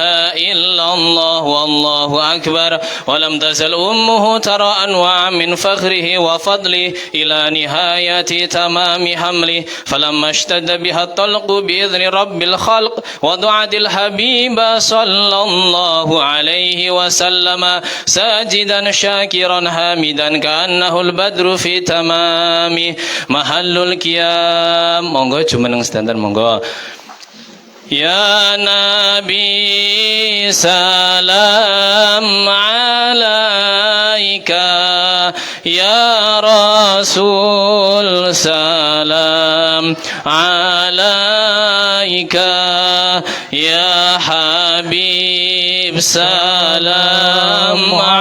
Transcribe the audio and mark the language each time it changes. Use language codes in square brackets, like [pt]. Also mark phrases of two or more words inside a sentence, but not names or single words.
[ar] إلا الله والله أكبر ولم تزل أمه ترى أنواع من فخره وفضله إلى نهاية تمام حمله فلما اشتد بها الطلق بإذن رب الخلق ودعت الحبيب صلى الله عليه وسلم ساجدا شاكرا حامدا كأنه البدر في تمام محل القيام. [jv] Monggo jumeneng standar monggo. [ar] يا نبي سلام عليك، يا رسول سلام عليك، يا حبيب سلام